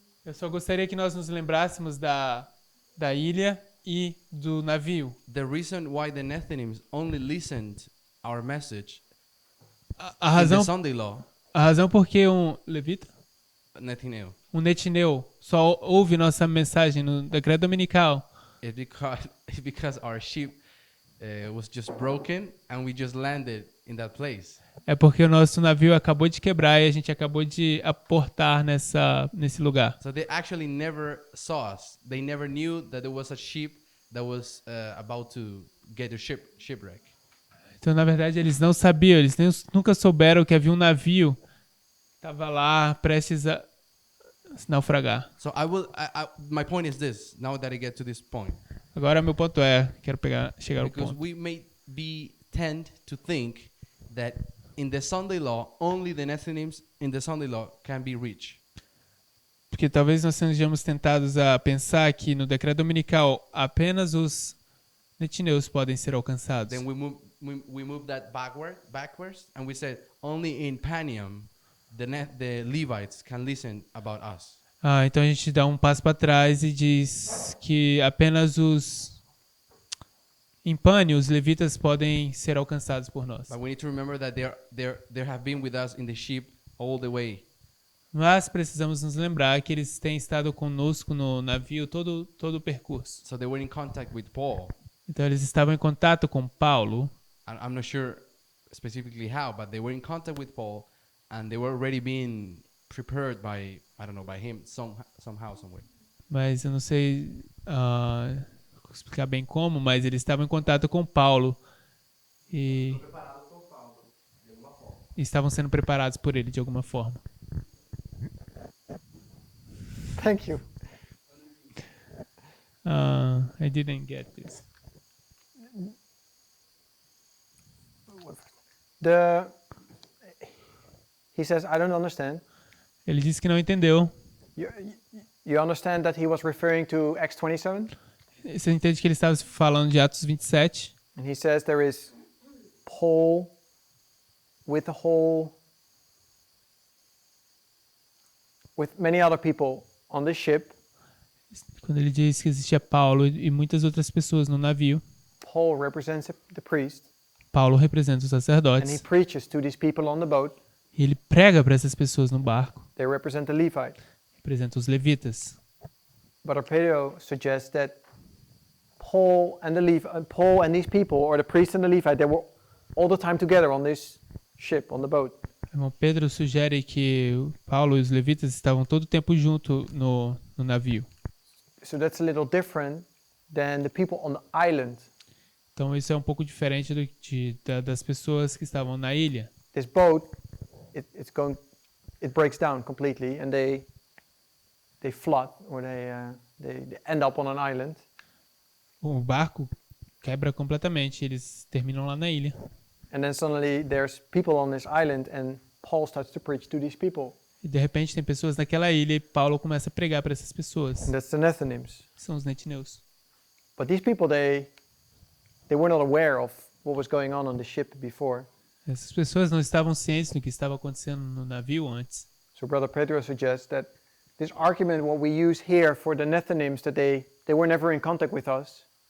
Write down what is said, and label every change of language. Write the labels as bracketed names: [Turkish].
[Portuguese] Eu só gostaria que nós nos lembrássemos da ilha e do navio. [English] The reason why the Nethinims only listened our message [Portuguese] A [English] in [Portuguese] razão, [English] the Sunday law, [Portuguese] a razão porque um levita, Nethineu, um netineu, só ouve nossa mensagem no decreto dominical [English] is because our ship was just broken and we just landed in that place. [Portuguese] é porque o nosso navio acabou de quebrar e a gente acabou de aportar nesse lugar. [English] So they actually never saw us. They never knew that there was a ship that was about to get a shipwreck. [Portuguese] Então, na verdade, eles não sabiam, nunca souberam que havia um navio que estava lá prestes a naufragar. [English] So my point is this, now that I get to this point. [Portuguese] Agora, meu ponto quero chegar ao [English] Because [Portuguese] ponto. [English] we may tend to think that in the Sunday law, only the Nethinims in the Sunday law can be reached. [Portuguese] Porque talvez nós sejamos tentados a pensar que no decreto dominical apenas os netineus podem ser alcançados. [English] Then we move that backwards, and we said only in Panium the Levites can listen about us. [Portuguese] Então a gente dá um passo para trás e diz que apenas em Pânio os levitas podem ser alcançados por nós. [English] But we need to remember that they have been with us in the ship all the way. [Portuguese] Mas precisamos nos lembrar que eles têm estado conosco no navio todo o percurso. [English] So they were in contact with Paul. [Portuguese] Então eles estavam em contato com Paulo. [English] I'm not sure specifically how, but they were in contact with Paul, and they were already being prepared by him somehow, some way. [Portuguese] Mas eu não sei explicar bem como, mas eles estavam em contato com Paulo e estavam sendo preparados por ele de alguma forma. [English] Thank you. I didn't get this. He says, I don't understand. [Portuguese] Ele disse que não entendeu. [English] You understand that he was referring to Acts 27? [Portuguese] Você entende que ele estava falando de Atos 27? [English] And he says there is Paul with many other people on the ship. [Portuguese] Quando ele diz que existia Paulo e muitas outras pessoas no navio. [English] Paul represents the priest. [Portuguese] Paulo representa os [English] And he [Portuguese] sacerdotes. [English] preaches to these people on the boat. [Portuguese] E ele prega para essas pessoas no barco. [English] They represent the Levite. [Portuguese] Representa os levitas. [English] But Pedro suggests that Paul and these people, or the priest and the Levite, they were all the time together on this ship, on the boat. [Portuguese] O irmão Pedro sugere que Paulo e os levitas estavam todo o tempo junto no navio. [English] So that's a little different than the people on the island. [Portuguese] Então isso é um pouco diferente das pessoas que estavam na ilha. [English] This boat, it breaks down completely, and they flood, or they end up on an island. [Portuguese] O barco quebra completamente, eles terminam lá na ilha. [English] And then suddenly there's people on this island, and Paul starts to preach to these people. [Portuguese] E de repente tem pessoas naquela ilha e Paulo começa a pregar para essas pessoas. [English] And that's the Nethinims. [Portuguese] São os netineus. [English] But these people, they were not aware of what was going on the ship before. [Portuguese] Essas pessoas não estavam cientes do que estava acontecendo no navio antes. [English] So Brother Pedro suggests that this argument, what we use here for the Nethinims, that they were never in contact with us.